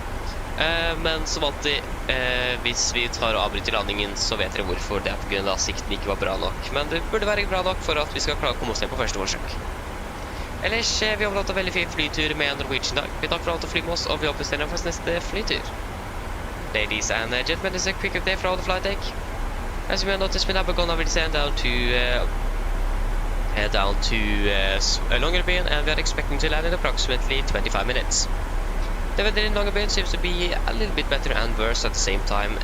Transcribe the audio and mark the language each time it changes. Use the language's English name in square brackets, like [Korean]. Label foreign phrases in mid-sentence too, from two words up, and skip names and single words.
[Norwegian] Men som alltid, hvis vi tar og avbryter landingen, så vet dere hvorfor. Det er på grunn av at sikten ikke var bra nok. Men det burde være bra nok for at vi skal klare å komme oss ned på første forsøk. Ellers, vi har hatt en veldig fin flytur med Norwegian i dag. Vi takker for alt å fly med oss, og vi håper dere for neste flytur. [English] Ladies and gentlemen, this is a quick update from the flight deck. As you may notice, we now begun our descent down to Longyearbyen, and we are expecting to land in approximately 25 minutes. The weather in Longyearbyen seems to be a little bit better and worse at the same time.